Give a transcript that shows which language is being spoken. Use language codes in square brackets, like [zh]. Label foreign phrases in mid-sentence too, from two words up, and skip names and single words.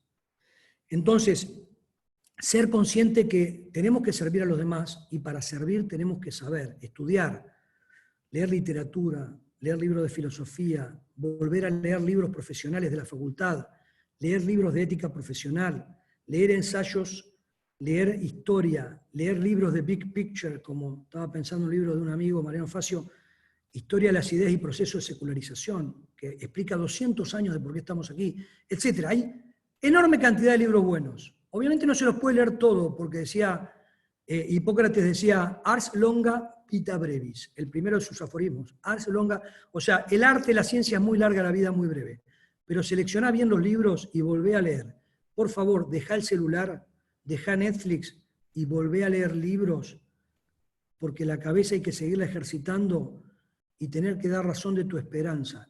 [es] Entonces, ser consciente que tenemos que servir a los demás y para servir tenemos que saber, estudiar, leer literatura, leer libros de filosofía, volver a leer libros profesionales de la facultad, leer libros de ética profesional, leer ensayos, leer historia, leer libros de [en] big picture, [es] como estaba pensando en un libro de un amigo, Mariano Facio, Historia de las ideas y procesos de secularización, que explica 200 años de por qué estamos aquí, etc. Hay enorme cantidad de libros buenos. Obviamente no se los puede leer todo, porque decía, Hipócrates decía, [la] ars longa vita brevis, [es] el primero de sus aforismos, [la] ars longa, [es] o sea, el arte, la ciencia es muy larga, la vida muy breve, pero seleccioná bien los libros y volvé a leer. Por favor, dejá el celular, dejá Netflix y volvé a leer libros, porque la cabeza hay que seguirla ejercitando y tener que dar razón de tu esperanza.